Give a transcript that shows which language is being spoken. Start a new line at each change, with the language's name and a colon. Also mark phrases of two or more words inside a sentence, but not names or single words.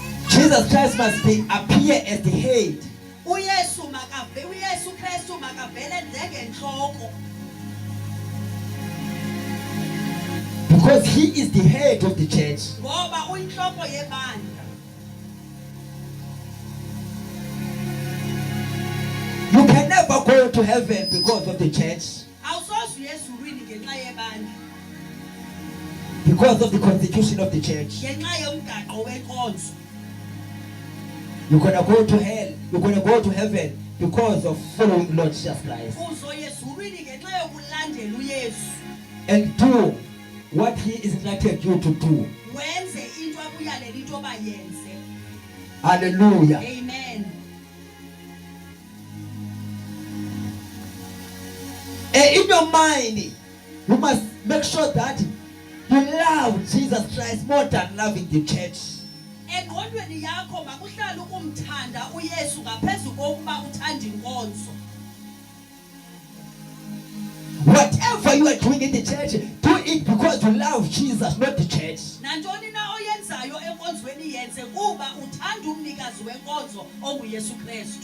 English: Jesus Christ must appear as the head.
Zulu: uYesu Kristu makavele njengenhloko.
English: Because he is the head of the church.
Zulu: Ngoba uyinhloko yebandla.
English: You can never go to heaven because of the church.
Zulu: Awusoze uyezulwini ngenxa yebandla.
English: Because of the constitution of the church.
Xhosa: Ngenxa yomgaqo wenkonzo.
English: You're gonna go to hell. You're gonna go to heaven because of following Lord Jesus Christ.
Zulu: Uzoyezulwini ngenxa yokulandela uYesu.
English: And do what he is instructed you to do.
Zulu: Wenze into akuyalela into bayenze.
English: Hallelujah. Amen. And in your mind, you must make sure that you love Jesus Christ more than loving the church.
Zulu: Engqondweni yakho makuhlala ukumthanda uYesu ngaphezulu kokuba uthanda inkonzo.
English: Whatever you are doing in the church, do it because you love Jesus, not the church.
Xhosa: Nantoni na oyenzayo enkonzweni yenze kuba uthanda umnikazi wenkonzo onguYesu Kristu.